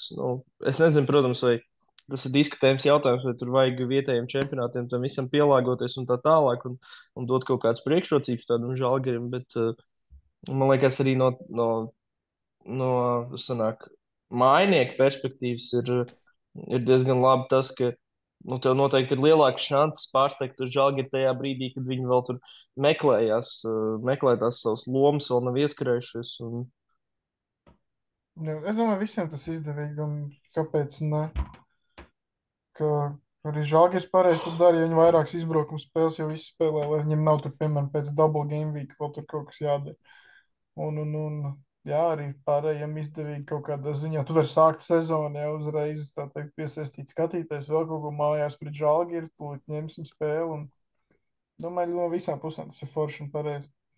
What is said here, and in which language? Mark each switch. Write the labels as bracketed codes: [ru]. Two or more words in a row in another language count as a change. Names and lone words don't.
[lv] Nu, es nezinu, protams, vai tas ir diskutējums jautājums, vai tur vajag vietējiem čempionātiem tam visam pielāgoties un tā tālāk, un dot kaut kādas priekšrocības tādam Žalgirim, bet man liekas, arī no sanāk, mājinieku perspektīvas ir diezgan labi tas, ka nu, tev noteikti ir lielāks šances pārsteigt uz Žalgiri tajā brīdī, kad viņi vēl tur meklē tās savas lomas, vēl nav ieskrējušies. Jā, es domāju, visiem tas izdevīgi, un kāpēc ne? Ka arī Žalgiris pareizi to dara, ja viņi vairākas izbraukuma spēles jau izspēlē, lai viņiem nav tur, piemēram, pēc [en] double game week [lv] vēl tur kaut kas jādara. Un jā, arī pārējiem izdevīgi kaut kādā ziņā. Tu vari sākt sezonu jau uzreiz, tā teikt, piesaistīt skatītājs vēl kaut ko mājās pret Žalgiri, tūlīt ņemsim spēli, un domāju, no visām pusēm tas ir forši un pareizi.